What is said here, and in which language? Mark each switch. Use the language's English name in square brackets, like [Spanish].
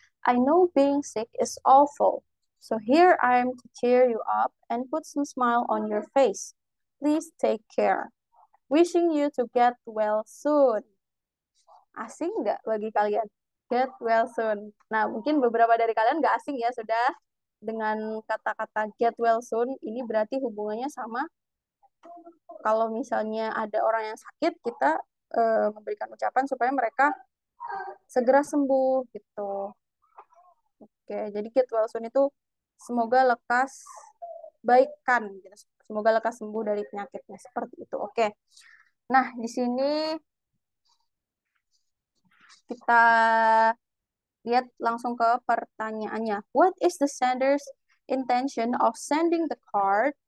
[English] I know being sick is awful. So here I am to cheer you up and put some smile on your face. Please take care. Wishing you to get well soon. [Indonesian] Asing nggak bagi kalian? [English] Get well soon. [Indonesian] Nah, mungkin beberapa dari kalian nggak asing ya sudah dengan kata-kata [English] get well soon. [Indonesian] Ini berarti hubungannya sama kalau misalnya ada orang yang sakit, kita memberikan ucapan supaya mereka segera sembuh gitu. Oke, jadi [English] get well soon [Indonesian] itu semoga lekas baikkan gitu. Semoga lekas sembuh dari penyakitnya seperti itu. Oke. Nah, di sini kita lihat langsung ke pertanyaannya. [English] What is the sender's intention of sending the card?